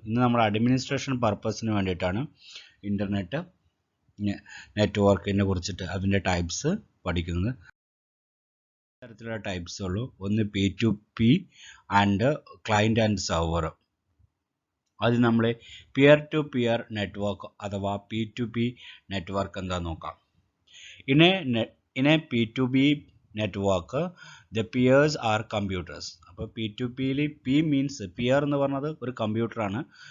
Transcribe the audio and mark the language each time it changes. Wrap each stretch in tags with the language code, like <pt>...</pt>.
<ml>ഇന്ന് നമ്മൾ അഡ്മിനിസ്ട്രേഷൻ പർപ്പസിന് വേണ്ടിയിട്ടാണ് ഇൻ്റർനെറ്റ് നെറ്റ്വർക്കിനെ കുറിച്ചിട്ട് അതിൻ്റെ ടൈപ്സ് പഠിക്കുന്നത്. തരത്തിലുള്ള ടൈപ്സ് ഉള്ളൂ. ഒന്ന് P2P and client and server. അത് നമ്മൾ പിയർ ടു പിയർ നെറ്റ്വർക്ക് അഥവാ P2P നെറ്റ്വർക്ക് എന്താ നോക്കാം.</ml> <en>in a P2P network the peers are computers.</en> <ml>അപ്പോൾ P2P</ml> <en>P means peer</en> <ml>എന്ന് പറഞ്ഞത് ഒരു കമ്പ്യൂട്ടറാണ്.</ml>